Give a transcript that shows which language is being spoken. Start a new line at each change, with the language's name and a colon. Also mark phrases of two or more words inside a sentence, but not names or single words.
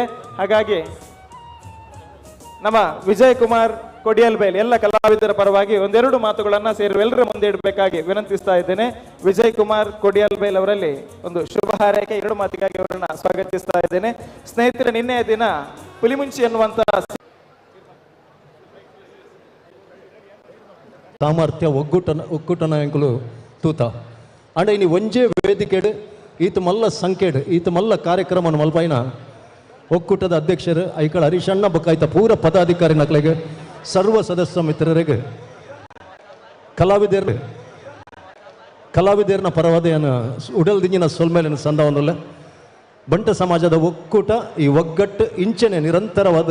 Kannada: ಹಾಗಾಗಿ ನಮ್ಮ ವಿಜಯ್ ಕುಮಾರ್ ಕೊಡಿಯಲ್ಬೇಲ್ ಎಲ್ಲ ಕಲಾವಿದರ ಪರವಾಗಿ 1-2 ಮಾತುಗಳನ್ನ ಸೇರಿ ಎಲ್ಲರ ಮುಂದೆ ಇಡಬೇಕಾಗಿ ವಿನಂತಿಸ್ತಾ ಇದ್ದೇನೆ. ವಿಜಯ್ ಕುಮಾರ್ ಕೊಡಿಯಲ್ಬೇಲ್ ಅವರಲ್ಲಿ ಒಂದು ಶುಭ ಹಾರೈಕೆ 2 ಮಾತಿಗಾಗಿ ಅವರನ್ನ ಸ್ವಾಗತಿಸ್ತಾ ಇದ್ದೇನೆ. ಸ್ನೇಹಿತರೆ, ನಿನ್ನೆಯ ದಿನ ಪುಲಿಮುಂಚಿ ಎನ್ನುವಂತ
Tulu: ಸಾಮರ್ಥ್ಯ ಒಕ್ಕೂಟನ ಎಂಕುಲು ತೂತ ಅಂಡ ಇನಿ ಒಂಜೇ ವೇದಿಕೆಡು ಈತ ಮಲ್ಲ ಸಂಖ್ಯೆಡು ಈತ ಮಲ್ಲ ಕಾರ್ಯಕ್ರಮ ಮಲ್ಪೈನ ಒಕ್ಕೂಟದ ಅಧ್ಯಕ್ಷರು ಐಕಳ ಹರೀಶಣ್ಣ ಬೊಕ್ಕ ಪೂರ ಪದಾಧಿಕಾರಿ ನಕಲಿಗೆ ಸರ್ವ ಸದಸ್ಯ ಮಿತ್ರರಿಗೆ ಕಲಾವಿದರನ ಪರವಾದ ಉಡಲ್ ದಿಂಜಿನ ಸೊಲ್ಮೇಲಿನ ಸಂದವನ್ನಲ್ಲ ಬಂಟ ಸಮಾಜದ ಒಕ್ಕೂಟ ಈ ಒಗ್ಗಟ್ಟು ಇಂಚನೆ ನಿರಂತರವಾದ